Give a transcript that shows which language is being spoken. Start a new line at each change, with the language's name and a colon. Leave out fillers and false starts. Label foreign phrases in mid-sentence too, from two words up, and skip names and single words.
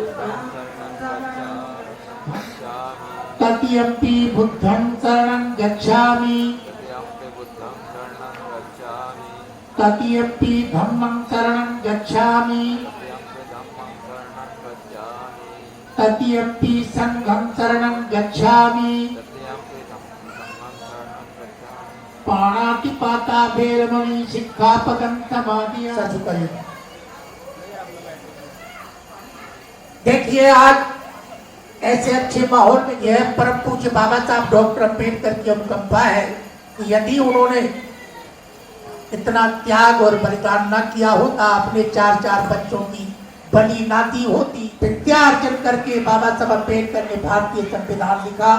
Pali: तत्यपि बुद्धं शरणं गच्छामि, तत्यपि धम्मं शरणं गच्छामि, तत्यपि संघं शरणं गच्छामि। पाणातिपाता भेरमणि सिक्खापदं समादियामि।
Hindi: देखिए आज ऐसे अच्छे माहौल में यह परम पूज्य बाबा साहब डॉक्टर अम्बेडकर की अनुकंपा है कि यदि उन्होंने इतना त्याग और बलिदान न किया होता, अपने 4 बच्चों की बलि ना दी होती, विद्यार्जन करके बाबा साहब अम्बेडकर ने भारतीय संविधान लिखा।